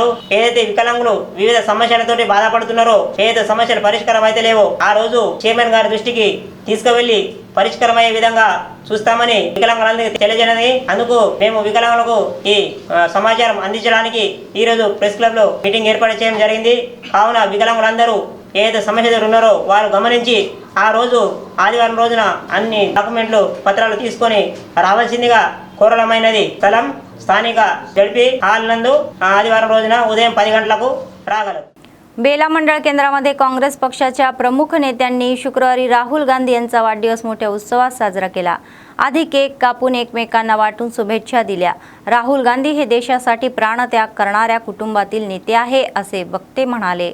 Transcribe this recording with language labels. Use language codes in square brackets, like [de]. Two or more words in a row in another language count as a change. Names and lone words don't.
[te] ఏదైతే వికలాంగులు వివిధ సమస్యలతోటి బాధపడుతున్నారో, ఏదైతే సమస్యలు పరిష్కారం అయితే లేవో ఆ రోజు చైర్మన్ గారి దృష్టికి తీసుకువెళ్లి పరిష్కారమయ్యే విధంగా చూస్తామని వికలాంగులందరికీ తెలియజేయనని, అందుకు మేము వికలాంగులకు ఈ సమాచారం అందించడానికి ఈ రోజు [en] press club [te] లో మీటింగ్ ఏర్పాటు చేయడం జరిగింది. కావున వికలాంగులందరూ ఏదైతే సమస్యలు ఉన్నారో వారు గమనించి ఆ రోజు ఆదివారం రోజున అన్ని డాక్యుమెంట్లు పత్రాలు తీసుకొని రావాల్సిందిగా కోరడమైనది. స్థలం స్థానిక [en] ZP hall [te] నందు ఆదివారం రోజున ఉదయం 10 గంటలకు రాగలరు. [mr] बेला मंडळ केंद्रामध्ये काँग्रेस पक्षाच्या प्रमुख नेत्यांनी शुक्रवारी राहुल गांधी यांचा वाढदिवस मोठ्या उत्सवात साजरा केला. आधी केक कापून एकमेकांना वाटून शुभेच्छा दिल्या. राहुल गांधी हे देशासाठी प्राणत्याग करणाऱ्या कुटुंबातील नेते आहे असे वक्ते म्हणाले.